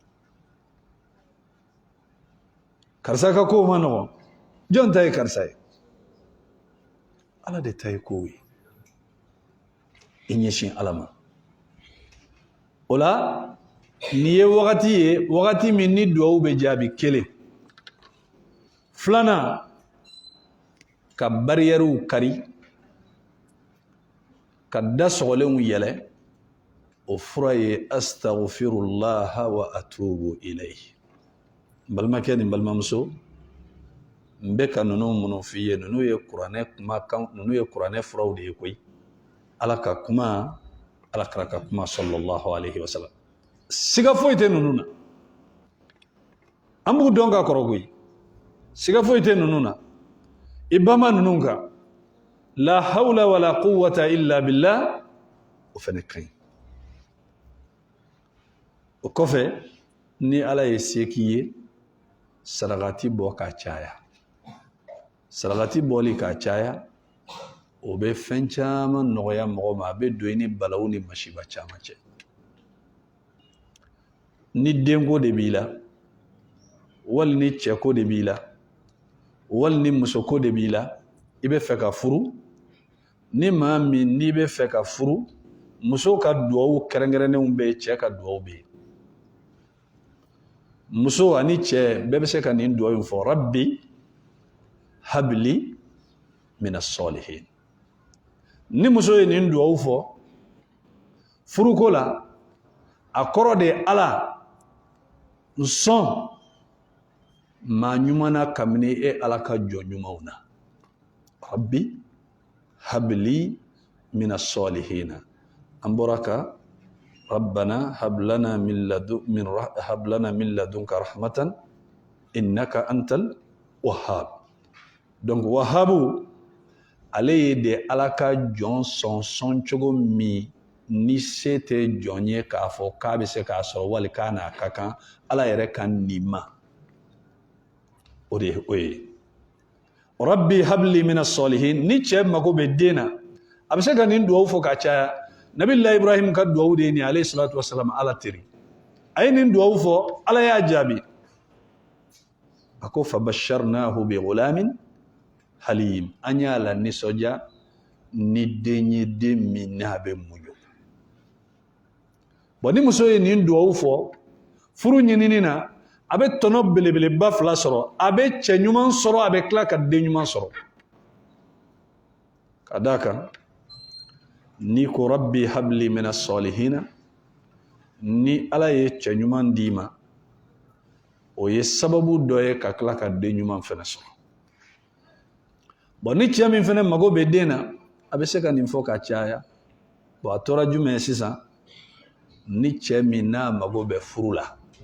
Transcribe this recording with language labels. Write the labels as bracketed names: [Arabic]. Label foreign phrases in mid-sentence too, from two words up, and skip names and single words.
[Bambara] karisa ka ko ma nɔgɔn jɔn ta ye karisa ye Ala de ta ye kow ye i ɲɛsin Ala ma o la nin ye wagati min ni duwawu bɛ jaabi kelen filanan ka bariyɛriw kari ka da sɔgɔlenw yɛlɛ o fura ye [Arabic] أستغفر الله وأتوب إليه [Bambara] balimakɛ ni balimamuso n bɛ ka ninnu minnu f'i ye ninnu ye kuranɛ furaw de ye koyi Ala ka kuma Alakira ka kuma [Arabic] صلى الله عليه وسلم [Bambara] siga foyi tɛ ninnu na an b'u dɔn ka kɔrɔ koyi siga foyi tɛ ninnu na i bama ninnu kan [Arabic] لا حول ولا قوة إلا بالله [Bambara] o fɛnɛ ka ɲi o kɔfɛ ni Ala ye se k'i ye sarakati bɔ ka caya sarakati bɔli ka caya o bɛ fɛn caman nɔgɔya mɔgɔ ma a bɛ don i ni balawu ni masiba caman cɛ ni denko de b'i la wali ni cɛko de b'i la wali ni musoko de b'i la i bɛ fɛ ka furu ni maa min n'i bɛ fɛ ka furu muso ka duwawu kɛrɛnkɛrɛnnenw bɛ yen cɛ ka duwawu bɛ yen muso ani cɛ bɛɛ bɛ se ka nin duwawu in fɔ [Arabic] رب هب لي من الصالحين [Bambara] ni muso ye nin duwawu fɔ furuko la a kɔrɔ de ala n sɔn maa ɲuman na kabini e ala ka jɔ ɲumanw na [Arabic] رب هب لي من الصالحين [Bambara] an bɔra ka [Arabic] ربنا هب لنا من لدنك رحمة إنك أنت الوهاب [Bambara] donc wahabu ale ye de ala ka jɔn sɔn cogo min ni se tɛ jɔn ye k'a fɔ k'a bɛ se k'a sɔrɔ wali k'a n'a ka kan ala yɛrɛ ka nin ma o de ye o ye [Arabic] رب هب لي من الصالحين [Bambara] ni cɛ mago bɛ den na a bɛ se ka nin duwawu fɔ ka caya nabilahi ibrahim ka duwawu de ye nin [Arabic] عليه الصلاة والسلام [Bambara] ala teri a ye nin duwawu fɔ ala y'a jaabi a ko [Arabic] فبشرناه بغلام حليم [Bambara] an y'a la nisɔndiya ni den ye den min n'a bɛ muɲu bon ni muso ye nin duwawu fɔ furu ɲinini na a bɛ tɔnɔ belebeleba fila sɔrɔ a bɛ cɛ ɲuman sɔrɔ a bɛ tila ka den ɲuman sɔrɔ ka d'a kan ni ko [Arabic] رب هب لي من الصالحين [Bambara] ni ala ye cɛ ɲuman d'i ma o ye sababu dɔ ye ka tila ka den ɲuman fana sɔrɔ bon ni cɛ min fana mago bɛ den na a bɛ se ka nin fɔ ka caya bon a tora jumɛn sisan ni cɛ min n'a mago bɛ furu la